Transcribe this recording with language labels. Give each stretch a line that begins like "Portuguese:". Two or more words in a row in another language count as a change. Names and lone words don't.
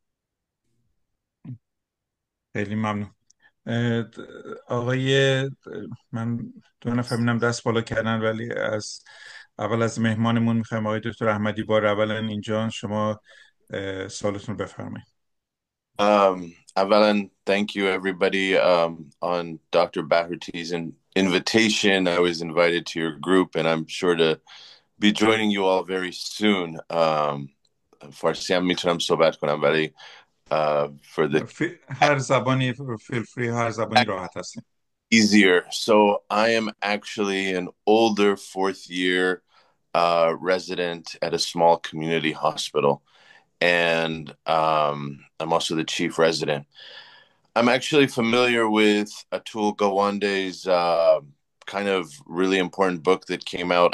Persian: خیلی ممنون. آقای من دو نفر ببینم دست بالا کردن، ولی اول از مهمانمون میخوایم آقای دکتر احمدی بار اولا اینجا، شما سوالتون بفرمایید.
English: Avalan, thank you everybody on Dr. Bahruti's invitation. I was invited to your group and I'm sure to be joining you all very soon.
Persian: فارسی هم میتونم صحبت کنم ولی
English: for the
Persian: هر زبانی
English: feel free،
Persian: هر زبانی راحت هستیم.
English: easier. So I am actually an older fourth year resident at a small community hospital. And I'm also the chief resident. I'm actually familiar with Atul Gawande's kind of really important book that came out.